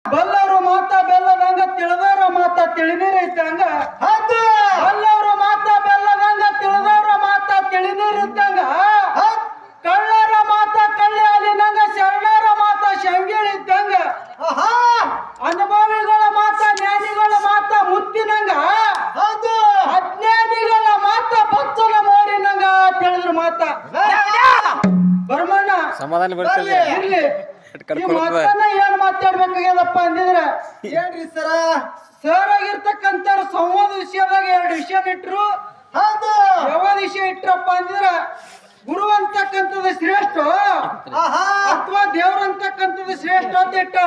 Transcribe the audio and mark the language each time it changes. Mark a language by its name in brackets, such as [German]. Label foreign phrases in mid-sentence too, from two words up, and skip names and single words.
[Kannada] ಬಲ್ಲವರು ಮಾತ ಬೆಲ್ಲದಂಗ ತಿಳಿದವರ ಮಾತ ತಿಳಿನೀರಿದ್ದಂಗ ಬಲ್ಲವರು ಮಾತ ಬೆಲ್ಲದಂಗ ತಿಳಿದವರ ಮಾತ ತಿಳಿನೀರಿದ್ದಂಗ ಕಳ್ಳರ ಮಾತ ಕಳ್ಳಿ ಹಾಲಿನಂಗ ಶರಣರ ಮಾತ ಶಂಗಿಳಿದ್ದಂಗ ಅನುಭವಿಗಳ ಮಾತ ಜ್ಞಾನಿಗಳ ಮಾತ ಮುತ್ತಿನಂಗ ಅಜ್ಞಾನಿಗಳ ಮಾತ ಬಚ್ಚಲ ಮೋರಿನಂಗ ತಿಳಿದ್ರ ಮಾತ ಬರ್ಮಣ್ಣ ಸಮಾಧಾನ ಬರ್ತದೆ ಇರ್ಲಿ ಈ ಮಾತನ್ನ ಏನ್ ಮಾತಾಡ್ಬೇಕಾಗ್ಯದಪ್ಪ ಅಂದಿದ್ರ ಏನ್ರಿ ಸರ ಸರ್ ಆಗಿರ್ತಕ್ಕಂಥ ಸಂವಾದ ವಿಷಯದಾಗ 2 ವಿಷಯ ಇಟ್ರು ಯಾವ್ದು ವಿಷಯ ಇಟ್ರಪ್ಪ ಅಂದಿದ್ರ ಗುರು ಅಂತಕ್ಕಂಥದ್ದು ಶ್ರೇಷ್ಠ ಅಥವಾ ದೇವ್ರ ಅಂತಕ್ಕಂಥದ್ದು ಶ್ರೇಷ್ಠ ಅಂತ ಇಟ್ಟಾರ.